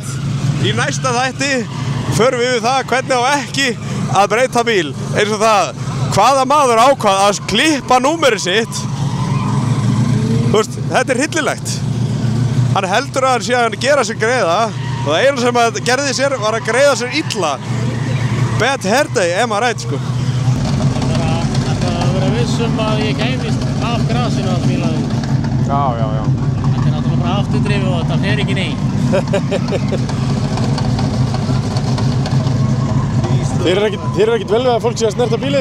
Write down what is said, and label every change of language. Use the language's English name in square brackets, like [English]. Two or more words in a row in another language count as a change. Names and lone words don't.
[Icelandic] Í næsta þætti förum við yfir það hvernig á ekki að breyta bíl, eins og það hvaða maður ákvað að klippa númerið sitt. Þú veist, þetta er hryllilegt. Hann heldur að hann sé að gera sér greiða og það eina sem að gerði sér var að greiða sér illa. [English] Bad hair day, right, [Icelandic] sko. Þetta að vera vissum að ég kæmist af grasinu að bílaðum. Já. Þetta er náttúrulega bara afturdrifi og þetta fer ekki nei. Þér er ekkert vel við að fólk sé að snerta bílið?